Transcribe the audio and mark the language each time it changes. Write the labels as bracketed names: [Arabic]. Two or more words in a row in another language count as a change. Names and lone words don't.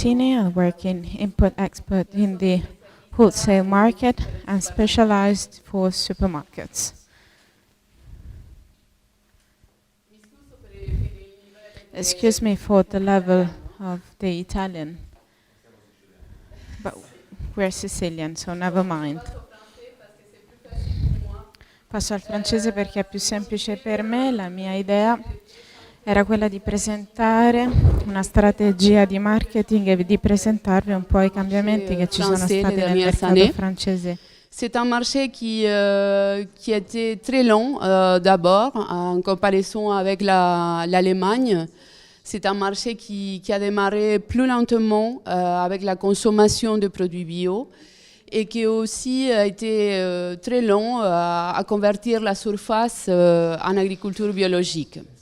[English] I work in import-export in the wholesale market and specialized for supermarkets. Excuse me for the level of the Italian, but we're Sicilian, so never mind. [Italian] Passo al francese perché è più semplice per me. La mia idea era quella di presentare una strategia di marketing e di presentarvi un po' i cambiamenti che ci sono stati nel mercato francese. [French] C'est un marché qui a été très long d'abord, en comparaison avec l'Allemagne. C'est un marché qui a démarré plus lentement avec la consommation de produits bio et qui aussi a été très long à convertir la surface en agriculture biologique.